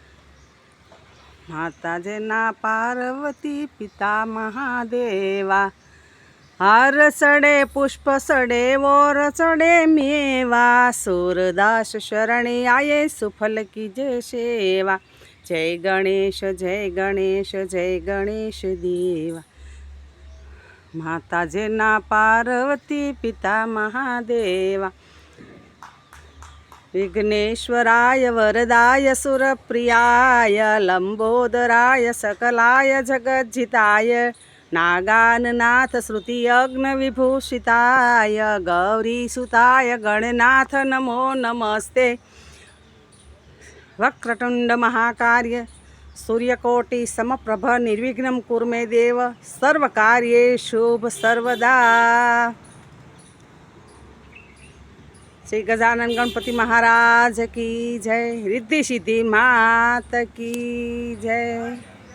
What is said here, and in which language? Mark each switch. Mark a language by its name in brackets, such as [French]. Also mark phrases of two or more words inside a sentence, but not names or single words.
[Hindi] माता जना पार्वती पिता महादेवा। हार चढ़े पुष्प चढ़े और चढ़े मेवा। सूरदास शरणे आये सुफल की जय सेवा। जय गणेश जय गणेश जय गणेश देवा। माता जना पार्वती पिता महादेवा। [Sanskrit] विघ्नेश्वराय वरदाय सुरप्रियाय लंबोदराय सकलाय जगज्जिताय नागाननाथ श्रुति अग्न विभूषिताय गौरीसुताय गणनाथ नमो नमस्ते। वक्रतुंड महाकार्य सूर्यकोटि समप्रभ निर्विघ्नं कुरु मे देव सर्वकार्येषु शुभ सर्वदा। [Hindi] श्री गजानन गणपति महाराज की जय। रिद्धि सिद्धि मात की जय।